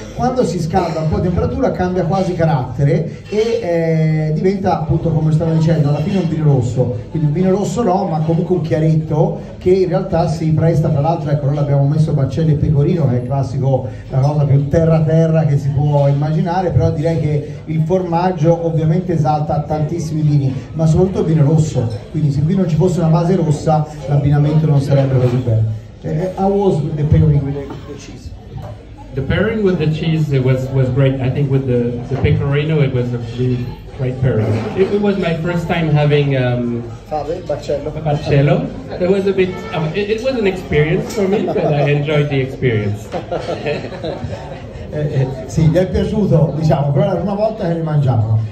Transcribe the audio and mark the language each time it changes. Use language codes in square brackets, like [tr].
[it] Quando si scalda un po' di temperatura cambia quasi carattere e diventa, appunto, come stavo dicendo, alla fine un vino rosso, quindi un vino rosso no, ma comunque un chiaretto che in realtà si presta, tra l'altro, ecco, noi abbiamo messo baccelli e pecorino, che è il classico, la cosa più terra che si può immaginare, però direi che il formaggio ovviamente esalta tantissimi vini, ma soprattutto il vino rosso, quindi se qui non ci fosse una base rossa l'abbinamento non sarebbe così bene. [en] How was the pairing with the cheese? The pairing with the cheese was great. I think with the pecorino it was a really great pairing. It was my first time having [it] Fave, baccello. [en] Baccello. It was a bit. It was an experience for me, but I enjoyed the experience. [it] Sì, gli è piaciuto, diciamo, però era la prima volta che li mangiavano.